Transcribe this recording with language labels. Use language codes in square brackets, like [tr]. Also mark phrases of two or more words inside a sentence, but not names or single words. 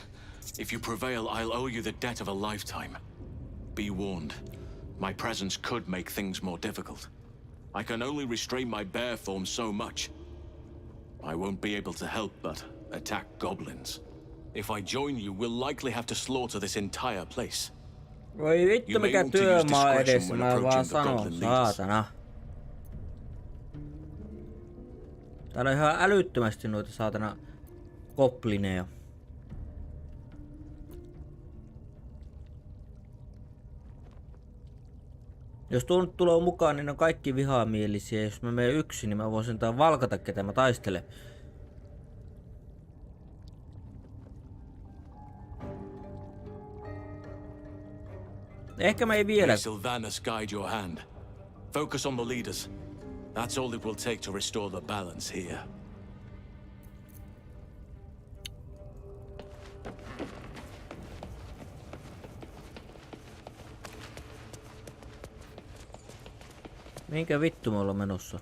[en] If you prevail, I'll owe you the debt of a lifetime. Be warned, my presence could make things more difficult. I can only restrain my bear form so much. I won't be able to help but attack goblins. If I join you, we'll likely have to slaughter this entire place. [fi] Voi vittu mikä työmaa edessä, mä vaan sanon, saatana. Täällä on ihan älyttömästi noita saatana goblineja. Jos tuo nyt tulee mukaan, niin on kaikki vihamielisiä. Jos mä menen yksin, niin mä voin sentään valkata, ketä mä taistelen. Ehkä mä ei vielä. [en] Sylvanas guide your hand. Focus on the leaders. That's all it will take to restore the balance here. [fi] Minkä vittu me ollaan menossa?